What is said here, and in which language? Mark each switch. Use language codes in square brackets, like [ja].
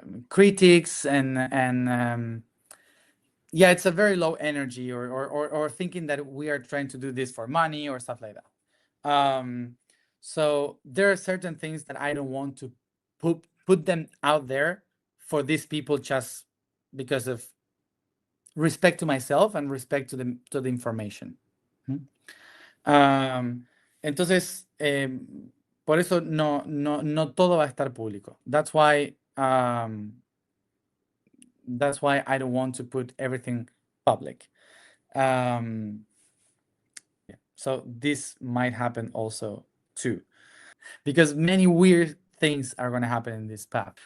[en] critics and yeah, it's a very low energy, or thinking that we are trying to do this for money or stuff like that. So there are certain things that I don't want to put them out there for these people, just because of respect to myself and respect to the information. [es] Entonces, por eso no todo va a estar público. [en] That's why I don't want to put everything public. Um, so this might happen also too, because many weird things are going to happen in this path.